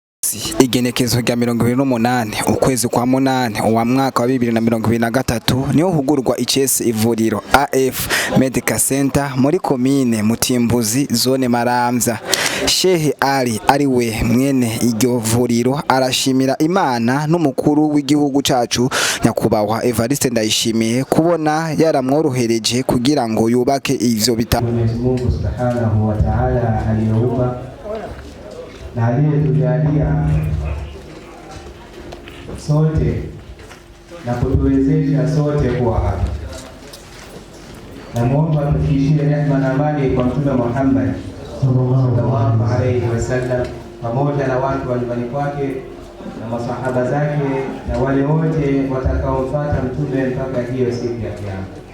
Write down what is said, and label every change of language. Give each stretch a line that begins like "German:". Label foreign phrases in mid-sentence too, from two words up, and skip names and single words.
Rundi: munsi igenekezo rya 28 ukwezi kwa 8 uwa mwaka wa 2023 niho hugurwa ICS ivuriro AF Medical Center muri komine Mutimbuzi zone Maramvya. Shehe ari we mwene iryo vuriro arashimira Imana n'umukuru w'igihugu cacu nyakubahwa Evariste Ndayishimiye kubona yaramworohereje kugira ngo yubake ivyo bitaro.
Swahili: Mungu
Arabic: سبحانه وتعالى
Swahili: aliyeumba na aliyetujalia sote na kutuwezesha sote kuwa hapa. Namuomba tukishie rehema na amani kwa Mtume Muhammad
Arabic: صلى الله عليه وسلم
Swahili: pamoja na watu wa nyumbani kwake na masahaba zake na wale wote watakaomfuata mtume mpaka hiyo siku ya Kiyama.